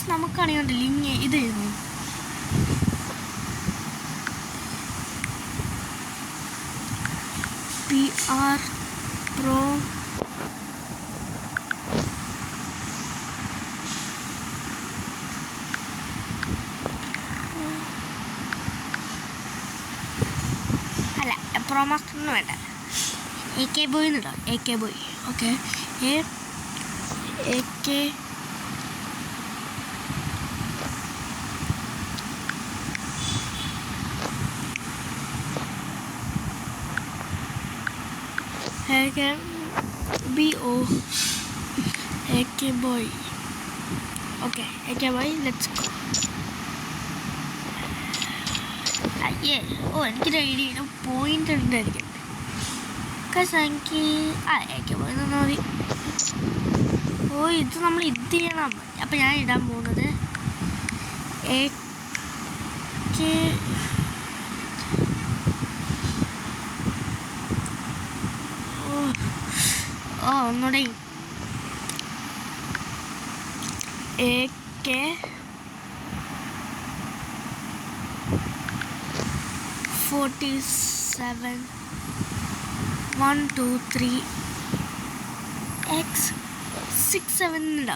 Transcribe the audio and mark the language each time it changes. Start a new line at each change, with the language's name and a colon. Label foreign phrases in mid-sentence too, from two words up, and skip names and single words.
Malayalam: നമുക്കാണെങ്കിൽ ലിങ്ക് ഇത് എഴുതുന്നു. PR Pro അല്ല, ProMaster ഒന്നും വേണ്ട, AK Boy എന്നിടാം. AK Boy. ഓക്കെ, AK BO AK Boy. ഓക്കെ, AK Boy.
English: let's go.
Malayalam: അയ്യേ, എനിക്കൊരു ഐഡിയ. പോയിന്റ് ഉണ്ടായിരിക്കും. എനിക്ക് AK Boy തന്നാൽ മതി. ഇത് നമ്മൾ ഇത് ചെയ്യണം. അപ്പം ഞാൻ ഇടാൻ പോകുന്നത് ഒന്നുകൂടെ AK 47 1 2 3 X 67 ഉണ്ടാവും.